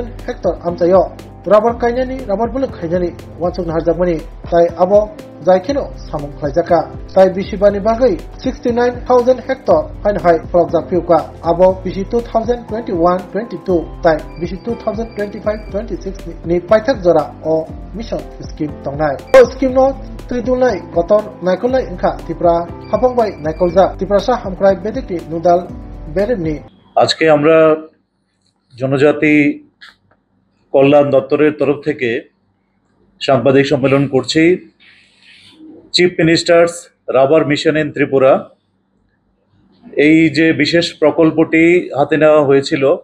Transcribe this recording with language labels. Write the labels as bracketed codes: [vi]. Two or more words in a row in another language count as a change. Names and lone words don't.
[trp] hectare amchayo rubber kainani rubber buluk khainani wansuk harjakmani tai abo jaikino samung khlaijaka tai bisibani bagai 69,000 hectare hainhai projak abo bisi 2021-22 tai bisi 2025-26 ni paithak jora o [en] mission scheme [trp] tongnai o scheme no tridulai kotor naikolai ingkha Tripura hapongbai naikolja Tripura sa hamkrai bedek ni nudal berenni [bn] আজকে আমরা জনজাতি কল্যাণ দপ্তরের তরফ থেকে সাংবাদিক সম্মেলন করছি চিফ মিনিস্টার্স রাবার মিশন ইন ত্রিপুরা এই যে বিশেষ প্রকল্পটি হাতে নেওয়া হয়েছিল